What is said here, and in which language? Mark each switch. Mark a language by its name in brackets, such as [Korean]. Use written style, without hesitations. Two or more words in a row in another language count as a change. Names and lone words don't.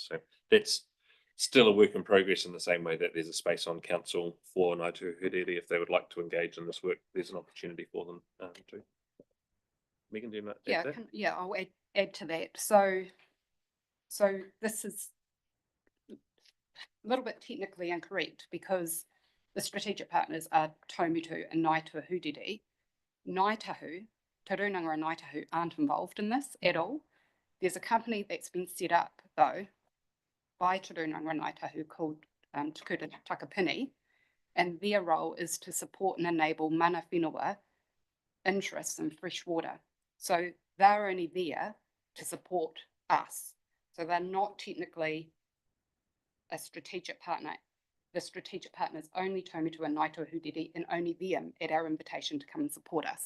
[English] So that's still a work in progress, in the same way that there's a space on council for Ngāi Tahuhere if they would like to engage in this work. There's an opportunity for them too. Megan, do you want to add to that? Yeah, I'll add to that. So this is a little bit technically incorrect, because the strategic partners are Taumotu and Ngāi Tahuhere. Ngāi Tahu, Te Rūnanga and Ngāi Tahu aren't involved in this at all. There's a company that's been set up though by Te Rūnanga and Ngāi Tahu called Te Kuta Takapini, and their role is to support and enable [Māori] mana whenua [English] interests in fresh water. So they're only there to support us. So they're not technically a strategic partner. The strategic partner is only Taumotu and Ngāi Tahuhere, and only them at our invitation to come and support us.